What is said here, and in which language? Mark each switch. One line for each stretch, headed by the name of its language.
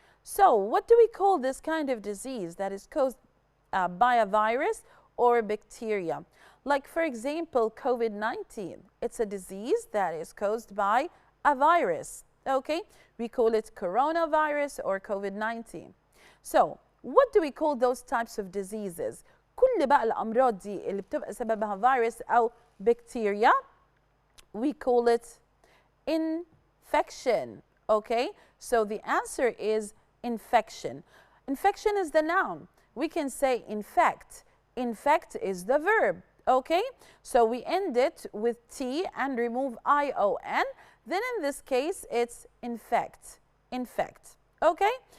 English: So what do we call this kind of disease that is caused by a virus or bacteria? Like, for example, COVID-19. It's a disease that is caused by a virus, okay? We call it coronavirus or COVID-19. So what do we call those types of diseases?
Arabic: كل بقى الأمراض دي اللي بتبقى سببها فيروس أو بكتيريا,
English: we call it infection, okay? So the answer is infection. Infection is the noun. We can say infect. Infect is the verb, okay? So we end it with T and remove I-O-N. Then in this case, it's infect. Infect, okay?